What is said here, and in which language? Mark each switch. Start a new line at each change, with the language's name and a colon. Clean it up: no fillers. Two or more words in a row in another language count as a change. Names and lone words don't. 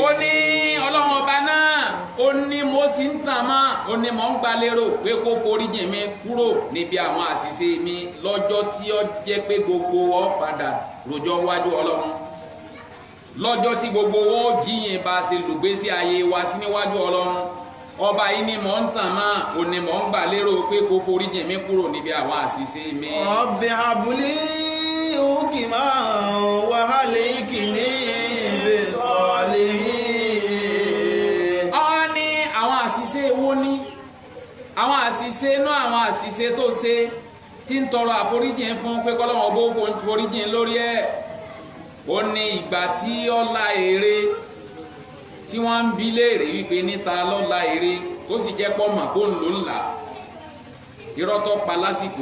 Yoruba: ó ní Ọlọ́run ọba náà ó ní mo sì ń tàn mọ́ ó ní mo ń gba lérò pé kó foríjì mi kúrò níbi àwọn àṣìṣe mi lọ́jọ́ tí ó jẹ́ pé gbogbo ọ padà rojọ́ wájú Ọlọ́run lọ́jọ́ tí gbogbo wọn ó jíyìn bá a ṣe lùgbésí ayé wa sí níwájú Ọlọ́run ọba yìí ni mò ń tàn mọ́ ó ní mò ń gbà lérò pé kó foríjì mi kúrò níbi àwọn àṣìṣe mi.
Arabic: رب هب لي حكما وألحقني بالصالحين.
Yoruba: ọ ní àwọn àṣìṣe wo ni àwọn àṣìṣe inú àwọn àṣìṣe tó ṣe tí ń tọrọ àforíjì fún pé kọ́lọ́wọ́n bó foríjì lórí ẹ̀ ó ní ìgbà tí ọlá èrè tí wọ́n ń bi léèrè wípé níta lọ́la èrè tó sì jẹ́ pọ́ mọ̀ kó ń lò ńlá irọ́ tó pa lásìkò